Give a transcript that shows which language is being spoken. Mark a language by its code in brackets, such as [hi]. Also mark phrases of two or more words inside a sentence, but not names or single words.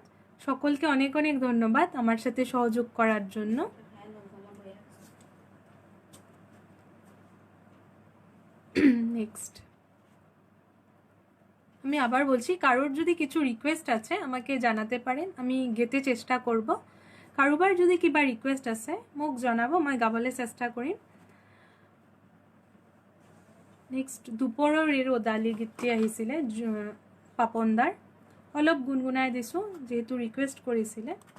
[bn] সকলকে অনেক অনেক ধন্যবাদ আমার সাথে সহযোগ করার জন্য। নেক্সট আমি আবার বলছি, কারোর যদি কিছু রিকোয়েস্ট আছে আমাকে জানাতে পারেন, আমি গেতে চেষ্টা করব। [as] কাৰোবাৰ যদি কিবা ৰিকুৱেষ্ট আছে মোক জনাব, মই গাবলৈ চেষ্টা কৰিম। নেক্সট দুপৰৰ এই ৰ'দালি গীতটি আহিছিলে পাপনদাৰ, অলপ গুণগুণাই দিছোঁ যিহেতু ৰিকুৱেষ্ট কৰিছিলে।